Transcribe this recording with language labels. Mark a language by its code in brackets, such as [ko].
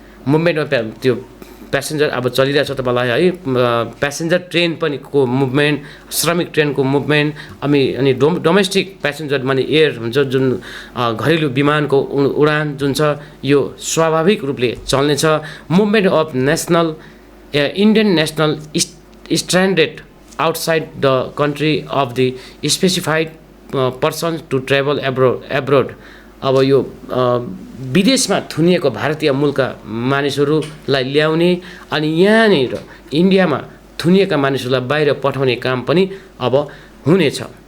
[en] Movement of [ne] त्यो passenger अब चलिरहेछ तपाईलाई है प्यासेन्जर ट्रेन पनि को मुभमेन्ट श्रमिक ट्रेनको मुभमेन्ट अनि डोमेस्टिक प्यासेन्जर माने एयर हुन्छ जुन घरेलु विमानको उडान जुन छ यो स्वाभाविक रूपले चल्नेछ। [en] movement of national Indian national stranded outside the country of the specified persons to travel abroad [ne] अब यो विदेशमा थुनिएको भारतीय मूलका मानिसहरूलाई ल्याउने अनि यहाँनिर इन्डियामा थुनिएका मानिसहरूलाई बाहिर पठाउने काम पनि अब हुनेछ।